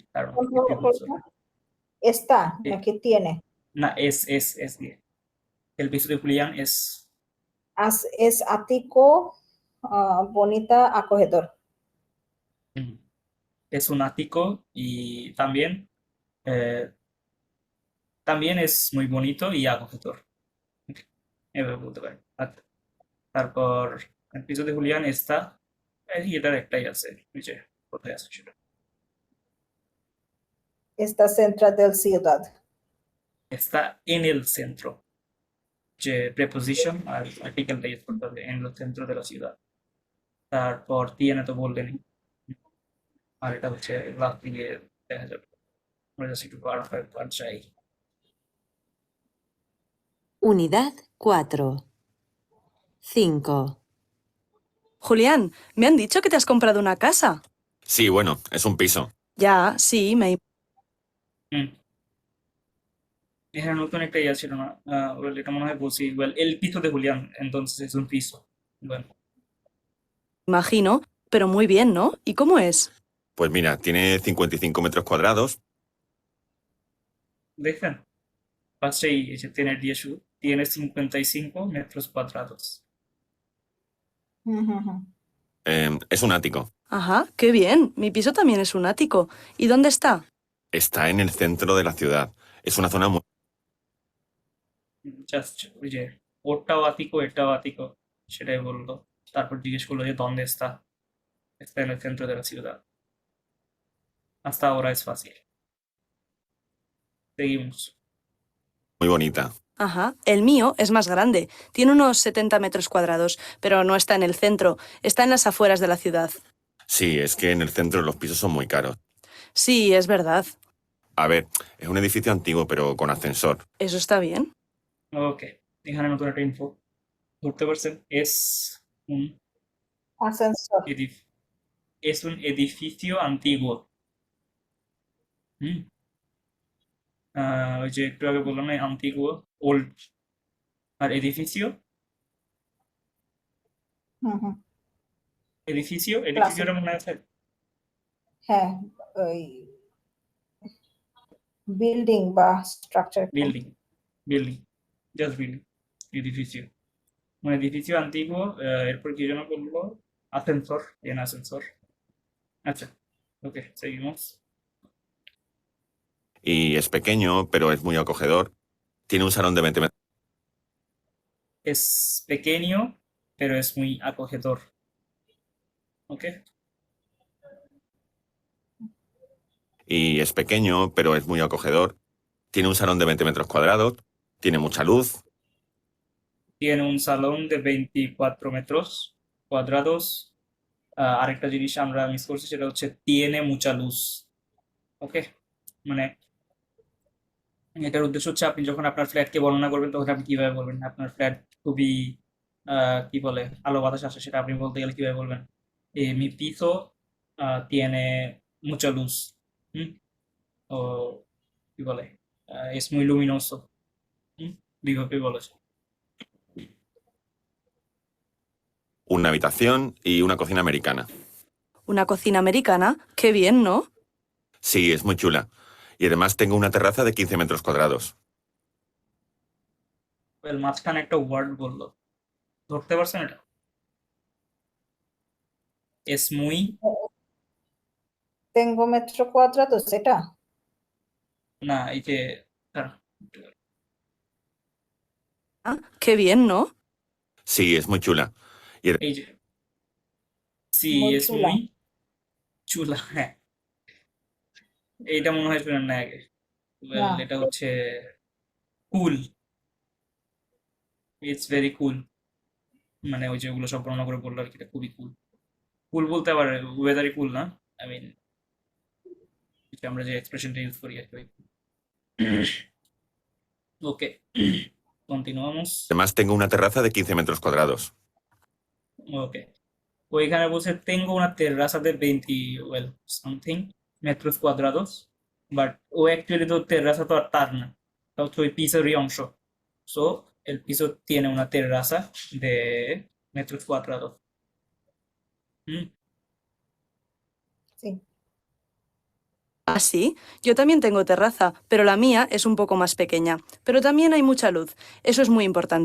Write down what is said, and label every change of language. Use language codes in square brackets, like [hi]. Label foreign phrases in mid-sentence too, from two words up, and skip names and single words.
[bn] কারণ [es] Está, Sí. aquí tiene. [bn] না, এস দিয়ে, [es] el piso de Julián es, Es ático, bonita, acogedor. es un ático y también es muy bonito y acogedor, [bn] এভাবে বলতে পারেন। আচ্ছা, তারপর [es] el piso de Julián está, [bn] এটার একটাই আছে, ওই যে কোথায় আছে সেটা, [es] Está central del ciudad. está en el centro, [bn] যে preposition আর আর্টিকেলটা ইউজ করতে হবে, [es] en el centro de la ciudad। [bn] তারপর tiene তো বললেনই, আর এটা হচ্ছে লাস্ট দিকে দেখা যাবে, আমরা জাস্ট একটু পার্ট চাই। [es] Unidad 4. 5. Julián, me han dicho que te has comprado una casa. Sí, bueno, es un piso. Ya, sí, [bn] এখানে নতুন একটা ইয়া ছিল না, এটা মনে হয় বলছি, [es] el piso de Julián entonces es un piso, bueno, imagino, pero muy bien, ¿no? ¿Y cómo es? Pues mira, tiene 55 metros cuadrados. [bn] দেখছেন ফার্স্টেই এসে tener দিয়ে শুরু, [es] tiene 55 metros cuadrados, Es un ático. Ajá, qué bien. Mi piso también es un ático. ¿Y dónde está? Está en el centro de la ciudad. Es una zona muy... [bn] জাস্ট ওই যে ওরটাও আতিকো এটাও আতিকো সেটাই বললো, তারপর জিজ্ঞেস করলো যে [es] দónde está, está en el centro de la ciudad, hasta ahora es fácil, seguimos. muy bonita. Ajá, el mío es más grande. Tiene unos 70 metros cuadrados, pero no está en el centro. Está en las afueras de la ciudad. Sí, es que en el centro los pisos son muy caros. Sí, es verdad. A ver, es un edificio antiguo, pero con ascensor. ¿Eso está bien? [bn] ওকে, এখানে নতুন একটা ইনফো ধরতে পারছেন। [es] un Ascensor. es un edificio antiguo. [bn] হুম ওই যে একটু আগে বললাম না antiguo ওল্ড, আর edificio হুম হুম edificioটা মনে আছে? হ্যাঁ, ওই বিল্ডিং বা স্ট্রাকচার। বিল্ডিং জাস্ট বিল্ডিং, edificio মানে edificio antiguo। এরপর কি যেন বললো? [es] ascensor, en ascensor। [bn] আচ্ছা, ওকে, [es] seguimos। Y es pequeño, pero es muy acogedor. Tiene un salón de 20 metros. Es pequeño, pero es muy acogedor. ¿Ok? Y es pequeño, pero es muy acogedor. Tiene un salón de 20 metros cuadrados. Tiene mucha luz. Tiene un salón de 24 metros cuadrados। [bn] আরেকটা জিনিস আমরা মিস করছি, সেটা হচ্ছে [es] tiene mucha luz। [bn] ওকে, মানে এটার উদ্দেশ্য হচ্ছে আপনি যখন আপনার ফ্ল্যাটকে বর্ণনা করবেন তখন আপনি কিভাবে বলবেন আপনার ফ্ল্যাট খুবই কি বলে আলো বাতাস আসে, সেটা আপনি বলতে গেলে কিভাবে বলবেন? [es] mi piso tiene mucha luz। [bn] হুম ও কি বলে [es] es muy luminoso। [bn] বিভাবে বলেছে। [es] Una habitación y una cocina americana. ¿Una cocina americana? ¡Qué bien!, ¿no? Sí, es muy chula. Y además tengo una terraza de 15 metros cuadrados. [bn] ওয়েল, মাঝখানে একটা ওয়ার্ড বললো, ধরতে পারছেন এটা? [es] es muy Tengo metro cuadrados, [bn] এটা? না, এই যে দাঁড়ান, [es] Ah, ¡qué bien!, ¿no? Sí, es muy chula. Y [bn] এই যে সি [es] Muy es chula. muy [bn] চুলা। হ্যাঁ, এইটা মনে হয় শুনেন না আগে। ওয়েল, না। এটা হচ্ছে কুল, [en] it's very cool, [bn] মানে ওই যে ওগুলো সব বর্ণনা করে বললো আর কি, এটা খুবই কুল। কুল বলতে আবার ওয়েদারই কুল না, [en] I mean [bn] আমরা যে এক্সপ্রেশনটা ইউজ করি আর কি। ওকে, [es] continuamos। además tengo una terraza de 15 metros cuadrados. [bn] ওকে, ওইখানে বলছে [es] tengo una terraza de 20 [en] well something [es] metros cuadrados, [bn] বাট ও অ্যাকচুয়ালি তো terraza তো আর তার না, তা হচ্ছে ওই পিসেরই অংশ। [es] সো el piso tiene una terraza de metros cuadrados। [bn] হুম [es] Sí. Ah, sí, yo también tengo terraza, pero la mía es un poco más pequeña. Pero también hay mucha luz. Eso es muy importante.